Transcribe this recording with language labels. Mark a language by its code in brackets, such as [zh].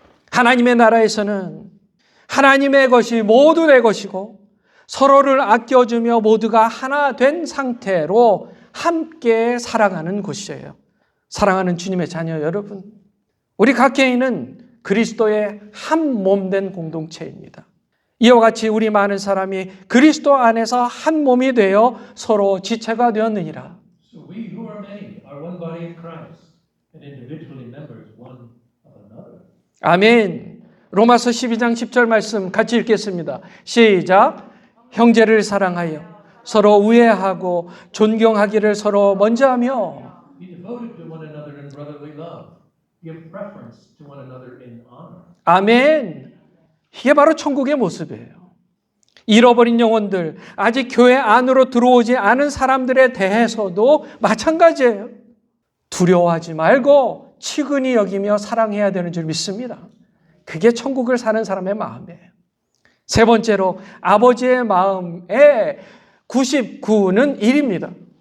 [ko] 하나님의 나라에서는 하나님의 것이 모두 내 것이고 서로를 아껴주며 모두가 하나 된 상태로 함께 살아가는 곳이에요. 사랑하는 주님의 자녀 여러분, 우리 각 개인은 그리스도의 한 몸 된 공동체입니다. 이와 같이 우리 많은 사람이 그리스도 안에서 한 몸이 되어 서로 지체가 되었느니라. [en] So we who are many are one body in Christ and individually members one of another. [ko] 아멘. 로마서 12장 10절 말씀 같이 읽겠습니다. 시작. 형제를 사랑하여 서로 우애하고 존경하기를 서로 먼저 하며 [en] Be devoted to one another in brotherly love. Give preference to one another in honor. [ko] 아멘. 이게 바로 천국의 모습이에요. 잃어버린 영혼들, 아직 교회 안으로 들어오지 않은 사람들에 대해서도 마찬가지예요. 두려워하지 말고 치근히 여기며 사랑해야 되는 줄 믿습니다. 그게 천국을 사는 사람의 마음이에요. 세 번째로 아버지의 마음의 99는 1입니다.